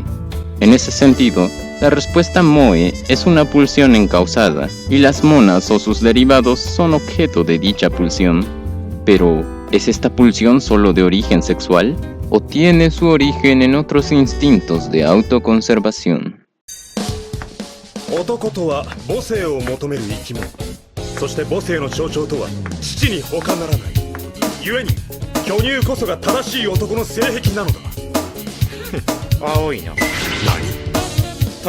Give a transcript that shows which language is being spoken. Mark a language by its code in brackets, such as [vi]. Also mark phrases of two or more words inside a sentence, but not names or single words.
[es] En ese sentido, la respuesta moe es una pulsión encausada, y las monas o sus derivados son objeto de dicha pulsión. Pero, ¿es esta pulsión solo de origen sexual? ¿O tiene su origen en otros instintos de autoconservación? [ja] 男とは母性を求める生き物。そして母性の象徴とは父に他ならない。故に巨乳こそが正しい男の性癖なのだ。青いな。何？